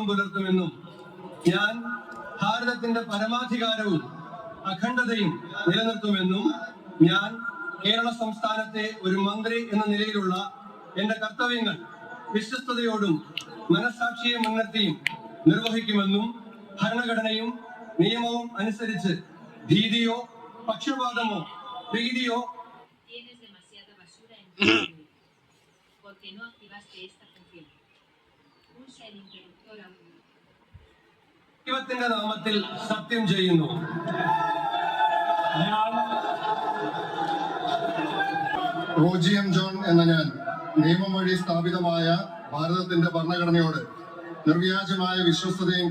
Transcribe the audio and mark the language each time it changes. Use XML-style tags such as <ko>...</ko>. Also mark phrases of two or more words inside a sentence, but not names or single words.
<ml>പുലർത്തുമെന്നും ഞാൻ ഭാരതത്തിന്റെ പരമാധികാരവും അഖണ്ഡതയും നിലനിർത്തുമെന്നും ഞാൻ കേരള സംസ്ഥാനത്തെ ഒരു മന്ത്രി എന്ന നിലയിലുള്ള എന്റെ കർത്തവ്യങ്ങൾ വിശ്വസ്തയോടും മനസാക്ഷിയെ മുൻനിർത്തിയും നിർവഹിക്കുമെന്നും ഭരണഘടനയും നിയമവും അനുസരിച്ച് ഭീതിയോ പക്ഷപാതമോ പ്രീതിയോ</ml> <es>porque no activaste esta función. Pulsa el interruptor ahora.</es> <ml>ദൈവത്തിന്റെ നാമത്തിൽ സത്യം ചെയ്യുന്നു. റോജി എം ജോൺ എന്ന ഞാൻ നിയമം വഴി സ്ഥാപിതമായ ഭാരതത്തിന്റെ ഭരണഘടനയോട് നിർവ്യാജമായ വിശ്വസ്തതയും</ml>